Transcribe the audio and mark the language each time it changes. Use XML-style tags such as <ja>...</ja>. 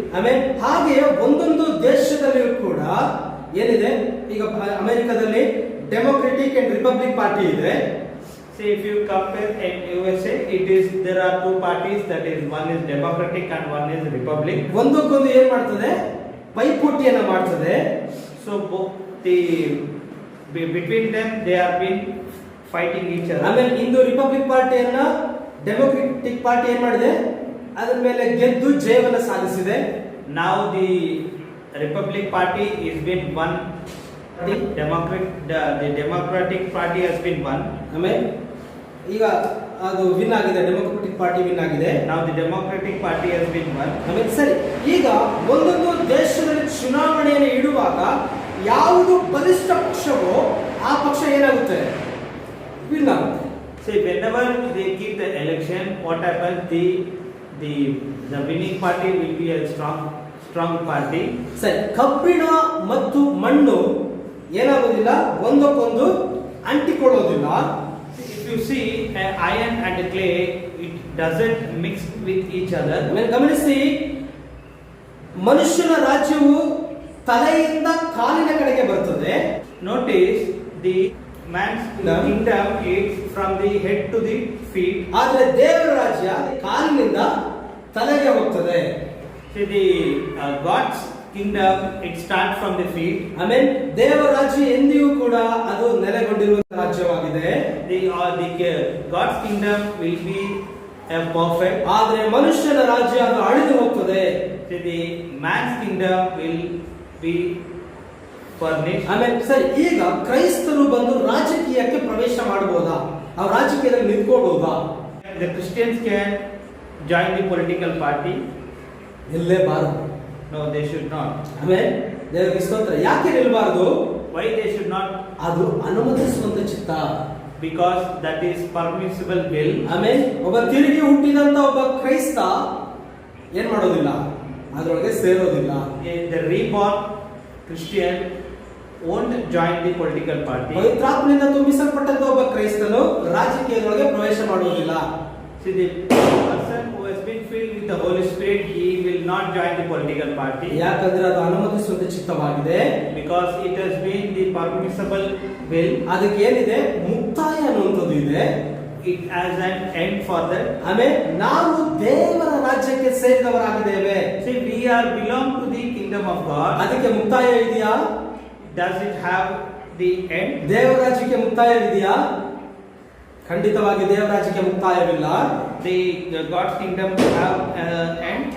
<kn>ಆಮೇಲೆ ಹಾಗೆ ಒಂದೊಂದು ದೇಶದಲ್ಲಿಯೂ ಕೂಡ ಏನಿದೆ, ಈಗ ಅಮೆರಿಕದಲ್ಲಿ ಡೆಮೊಕ್ರೆಟಿಕ್ ಅಂಡ್ ರಿಪಬ್ಲಿಕ್ ಪಾರ್ಟಿ ಇದೆ.</kn> <en>See, if you compare in USA, there are two parties, that is, one is Democratic and one is Republic.</en> <kn>ಒಂದಕ್ಕೊಂದು ಏನ್ ಮಾಡ್ತದೆ, ಪೈಪೋಟಿಯನ್ನ ಮಾಡ್ತದೆ.</kn> <en>So between them they have been fighting each other.</en> <kn>ಆಮೇಲೆ ಇಂದು republic ಪಾರ್ಟಿಯನ್ನ democratic party ಏನ್ ಮಾಡಿದೆ, ಅದರ ಮೇಲೆ ಗೆದ್ದು ಜಯವನ್ನ ಸಾಧಿಸಿದೆ.</kn> <en>Now the Republic Party is been won. The Democratic Party has been won.</en> <kn>ಆಮೇಲೆ ಈಗ ಅದು ವಿನ್ ಆಗಿದೆ, ಡೆಮೊಕ್ರೆಟಿಕ್ ಪಾರ್ಟಿ ವಿನ್ ಆಗಿದೆ.</kn> <en>Now the Democratic Party has been won.</en> <kn>ಆಮೇಲೆ ಸರಿ, ಈಗ ಒಂದೊಂದು ದೇಶದಲ್ಲಿ ಚುನಾವಣೆಯನ್ನು ಇಡುವಾಗ ಯಾವುದು ಬಲಿಷ್ಠ ಪಕ್ಷವೋ ಆ ಪಕ್ಷ ಏನಾಗುತ್ತೆ, ವಿನ್ ಆಗುತ್ತೆ.</kn> <en>See, whenever they keep the election, what happens? The winning party will be a strong party.</en> <kn>ಸರಿ, ಕಬ್ಬಿಣ ಮತ್ತು ಮಣ್ಣು ಏನಾಗೋದಿಲ್ಲ, ಒಂದಕ್ಕೊಂದು ಅಂಟಿಕೊಳ್ಳೋದಿಲ್ಲ.</kn> <en>If you see iron and clay, it doesn't mix with each other.</en> <kn>ಆಮೇಲೆ ಗಮನಿಸಿ, ಮನುಷ್ಯನ ರಾಜ್ಯವು ತಲೆಯಿಂದ ಕಾಲಿನ ಕಡೆಗೆ ಬರ್ತದೆ.</kn> <en>Notice the man's kingdom is from the head to the feet.</en> <kn>ಆದರೆ ದೇವರ ರಾಜ್ಯ ಕಾಲಿನಿಂದ ತಲೆಗೆ ಹೋಗ್ತದೆ.</kn> <en>See, the God's kingdom, it starts from the feet.</en> <kn>ಆಮೇಲೆ ದೇವರ ರಾಜ್ಯ ಎಂದಿಗೂ ಕೂಡ ಅದು ನೆಲೆಗೊಂಡಿರುವ ರಾಜ್ಯವಾಗಿದೆ.</kn> <en>The God's kingdom will be perfect.</en> <kn>ಆದರೆ ಮನುಷ್ಯನ ರಾಜ್ಯ ಅದು ಅಳಿದು ಹೋಗ್ತದೆ.</kn> <en>See, the man's kingdom will be furnished.</en> <kn>ಆಮೇಲೆ ಸರಿ, ಈಗ ಕ್ರೈಸ್ತರು ಬಂದು ರಾಜಕೀಯಕ್ಕೆ ಪ್ರವೇಶ ಮಾಡಬಹುದಾ, ಅವ್ರು ರಾಜಕೀಯದಲ್ಲಿ ನಿಂತ್ಕೊಳ್ಬಹುದಾ?</kn> <en>The Christians can join the political party.</en> <kn>ನಿಲ್ಲೇಬಾರದು.</kn> <en>No, they should not.</en> <kn>ಆಮೇಲೆ ದೇವರಿಗೆ ಸ್ತೋತ್ರ. ಯಾಕೆ ನಿಲ್ಬಾರದು?</kn> <en>Why they should not?</en> <kn>ಅದು ಅನುಮತಿಸುವಂತ ಚಿತ್ತ.</kn> <en>Because that is permissible will.</en> <kn>ಆಮೇಲೆ ಒಬ್ಬ ತಿರುಗಿ ಹುಟ್ಟಿದಂತ ಒಬ್ಬ ಕ್ರೈಸ್ತ ಏನ್ ಮಾಡೋದಿಲ್ಲ, ಅದರೊಳಗೆ ಸೇರೋದಿಲ್ಲ.</kn> <en>The reborn Christian won't join the political party.</en> <kn>ಪವಿತ್ರಾತ್ಮನಿಂದ ತುಂಬಿಸಲ್ಪಟ್ಟಂತ ಒಬ್ಬ ಕ್ರೈಸ್ತನು ರಾಜಕೀಯದೊಳಗೆ ಪ್ರವೇಶ ಮಾಡುವುದಿಲ್ಲ.</kn> <en>See, the person who has been filled with the Holy Spirit, he will not join the political party.</en> <kn>ಯಾಕಂದ್ರೆ ಅದು ಅನುಮತಿಸುವಂತ ಚಿತ್ತವಾಗಿದೆ.</kn> <en>Because it has been the permissible will.</en> <kn>ಅದಕ್ಕೆ ಏನಿದೆ, ಮುಕ್ತಾಯ ಅನ್ನುವಂಥದ್ದು ಇದೆ.</kn> <en>It has an end for that.</en> <kn>ಆಮೇಲೆ ನಾವು ದೇವರ ರಾಜ್ಯಕ್ಕೆ ಸೇರಿದವರಾಗಿದ್ದೇವೆ.</kn> <en>See, we are belong to the kingdom of God.</en> <kn>ಅದಕ್ಕೆ ಮುಕ್ತಾಯ ಇದೆಯಾ?</kn> <en>Does it have the end?</en> <kn>ದೇವರ ರಾಜ್ಯಕ್ಕೆ ಮುಕ್ತಾಯವಿದೆಯಾ? ಖಂಡಿತವಾಗಿ ದೇವರ ರಾಜ್ಯಕ್ಕೆ ಮುಕ್ತಾಯವಿಲ್ಲ.</kn> <en>The God's kingdom have end.</en>